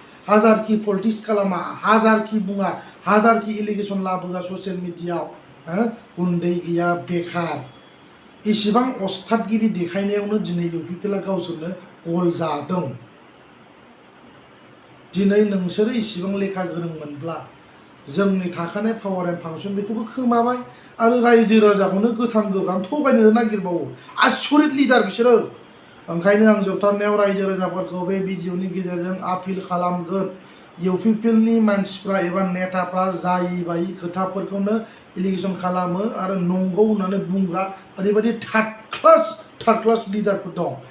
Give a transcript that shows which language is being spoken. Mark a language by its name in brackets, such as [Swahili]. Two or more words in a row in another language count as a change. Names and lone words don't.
[Bodo] हाजारखि पलिटिक्स खालामा, हाजारखि बुङा, हाजारखि एलिगेसन लाबोआ ससियेल मिडियायाव, हो? गुन्दै गैया, बेखार। इसिबां अस्थादगिरि देखायनायावनो दिनै इउ पि पि एल आ गावसोरनो गल जादों। दिनै नोंसोरो इसिबां लेखा गोरोंमोनब्ला जोंनि थाखानाय [English] power and function [Bodo] बेखौबो खोमाबाय आरो रायजो राजाखौनो गोथां गोब्राम थगायनो नागिरबावो। आसरित लिडार बिसोरो। ओंखायनो आं जोबथारनायाव रायजो राजाफोरखौ बे भिडिअनि गेजेरजों आपिल खालामगोन, इउ पि पि एल नि मानसिफ्रा एबा नेताफ्रा जायि बायि खोथाफोरखौनो एलिगेसन खालामो आरो नंगौ होननानै बुंग्रा ओरैबायदि [English] third class, third class [Bodo] लिडारफोर दं।